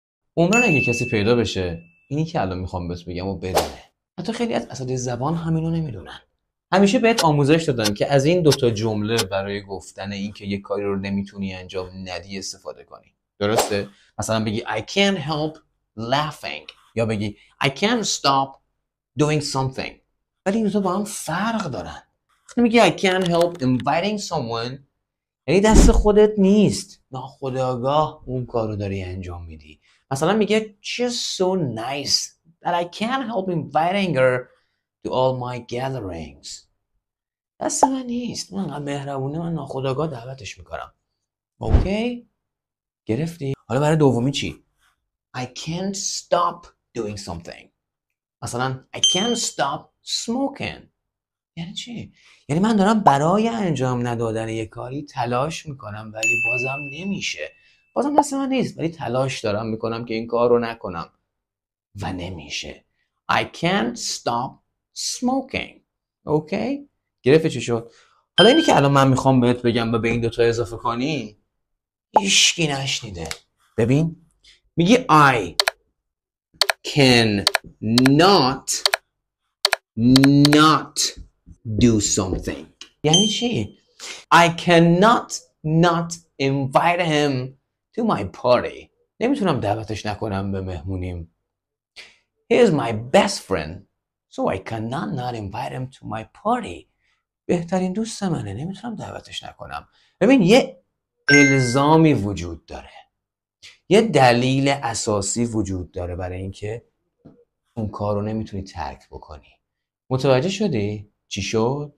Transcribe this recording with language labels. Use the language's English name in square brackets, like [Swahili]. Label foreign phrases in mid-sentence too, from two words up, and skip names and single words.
[Persian] عمرن اگه کسی پیدا بشه اینی که الان میخوام بهت بگم و بدونه. حتی خیلی از اساتید زبان همینو نمیدونن. همیشه بهت آموزش دادن که از این دوتا جمله برای گفتن این که یک کاری رو نمیتونی انجام ندی استفاده کنی. درسته؟ مثلا بگی [English] I can't help laughing [Persian] یا بگی [English] I can't stop doing something. [Persian] ولی این دوتا با هم فرق دارن. وقتی میگی [English] I can't help inviting someone [Persian] یعنی دست خودت نیست، ناخودآگاه اون کارو داری انجام میدی. مثلا میگه [English] she's so nice that I can't help inviting her to all my gatherings. [Persian] دست من نیست، من انقدر مهربونه، من ناخودآگاه دعوتش میکنم. اوکی؟ گرفتی؟ حالا برای دومی چی؟ [English] I can't stop doing something. مثلا I can't stop smoking. [Persian] یعنی چی؟ یعنی من دارم برای انجام ندادن یک کاری تلاش میکنم ولی بازم نمیشه. بازم دست من نیست ولی تلاش دارم میکنم که این کار رو نکنم و نمیشه. [English] I can't stop smoking. [Persian] اوکی؟ گرفتی چی شد؟ حالا اینی که الان من میخوام بهت بگم و به این دوتا اضافه کنی هیچکی نشنیده. ببین میگی [English] I can not do something. [Persian] یعنی چی؟ [English] I cannot not invite him to my party. [Persian] نمیتونم دعوتش نکنم به مهمونیم. [English] He is my best friend, so I cannot not invite him to my party. [Persian] بهترین دوست منه، نمیتونم دعوتش نکنم. ببین یه الزامی وجود داره. یه دلیل اساسی وجود داره برای اینکه اون کار رو نمیتونی ترک بکنی. متوجه شدی؟ چی شد؟